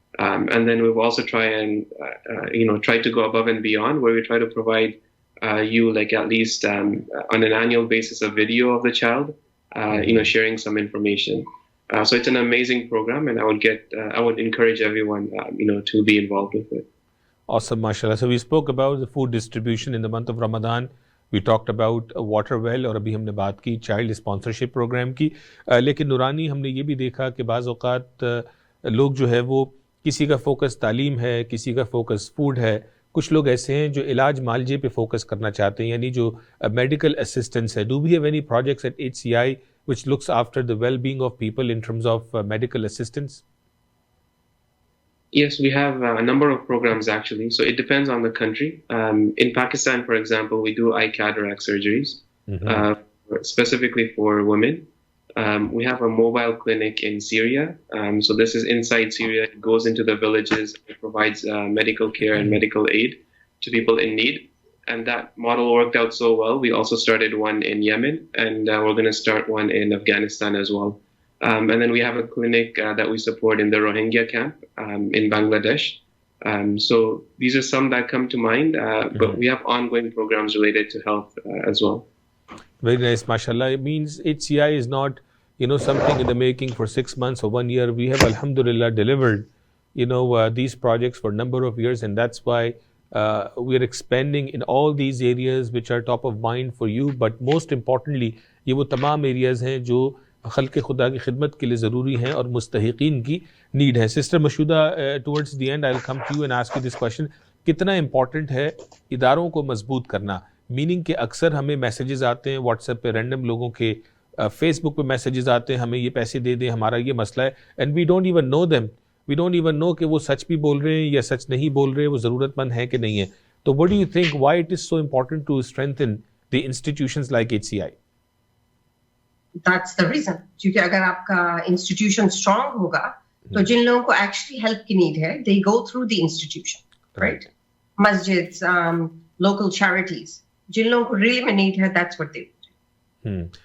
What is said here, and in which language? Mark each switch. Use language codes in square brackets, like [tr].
[en] And then we've also try to go above and beyond, where we try to provide you like at least on an annual basis a video of the child, sharing some information. So it's an amazing program, and I would encourage everyone, to be involved with it. Awesome, mashallah. So we spoke about the food distribution in the month of Ramadan. We talked about a water well, [ur] اور ابھی ہم نے بات کی child sponsorship programme کی. لیکن نورانی, ہم نے یہ بھی دیکھا کہ بعض اوقات لوگ جو ہے وہ کسی کا فوکس تعلیم ہے, کسی کا فوکس فوڈ ہے, کچھ لوگ ایسے ہیں جو علاج معالجے پہ فوکس کرنا چاہتے ہیں, یعنی جو میڈیکل اسسٹنس ہے. [en] Do we have any projects at HCI which looks after the well-being of people in terms of medical assistance? Yes, we have a number of programs actually. So it depends on the country. In Pakistan, for example, we do eye cataract surgeries, specifically for women. We have a mobile clinic in Syria. So this is inside Syria. It goes into the villages. It provides medical care and medical aid to people in need. And that model worked out so well. We also started one in Yemen, and we're going to start one in Afghanistan as well. And then we have a clinic that we support in the Rohingya camp in Bangladesh. So these are some that come to mind, but we have ongoing programs related to health as well. Very nice, mashallah. It means HCI is not, something in the making for 6 months or 1 year. We have, alhamdulillah, delivered, these projects for a number of years, and that's why we are expanding in all these areas which are top of mind for you. But most importantly, [ur] یہ وہ تمام areas ہیں جو خلق خدا کی خدمت کے لیے ضروری ہیں اور مستحقین کی نیڈ ہے. [en] Sister Mashooda, towards the end I'll come to you and ask you this question. [ur] کتنا امپورٹنٹ ہے اداروں کو مضبوط کرنا؟ میننگ کہ اکثر ہمیں میسیجز آتے ہیں واٹس ایپ پہ, رینڈم لوگوں کے فیس بک پہ میسیجز آتے ہیں, ہمیں یہ پیسے دے دیں, ہمارا یہ مسئلہ ہے, [en] And we don't even know them. we don't even know [ur] کہ وہ سچ بھی بول رہے ہیں یا سچ نہیں بول رہے, وہ ضرورت مند ہے کہ نہیں ہے. [en] تو what do you think, why it is so important to strengthen the institutions like HCI? That's the reason. [ur] کیونکہ اگر آپ کا انسٹیٹیوشن اسٹرانگ ہوگا تو جن لوگوں کو ایکچولی ہیلپ کی نیڈ ہے [en] they go through the institution, right? مسجد, local charities, [ur] جن لوگوں کو [en] really میں need ہے, that's what they do.